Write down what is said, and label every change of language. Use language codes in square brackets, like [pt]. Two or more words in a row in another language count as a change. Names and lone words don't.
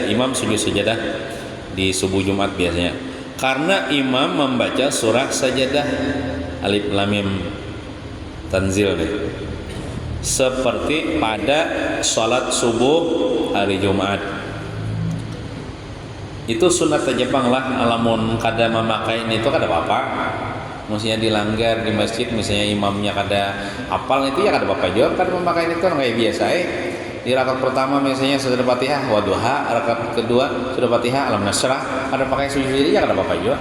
[id] Imam sujud sajadah di subuh Jumat biasanya, karena imam membaca surah sajadah [ar] alif lam mim tanzil [id] nih. seperti pada sholat subuh hari Jumat. Itu sunat Jepang lah, [bjn] alamun kada memakai itu kada apa-apa. [id] Maksudnya dilanggar di masjid, misalnya imamnya [bjn] kada hafal [id] itu ya [bjn] kada apa-apa [id] juga, [bjn] kada memakai [id] itu kayak biasa. Di rakaat pertama misalnya sudah Fatihah wa duha, rakaat kedua sudah Fatihah alam nasrah, [bjn] kada pakai [id] sujud sendiri ya [bjn] kada apa-apa [id] juga.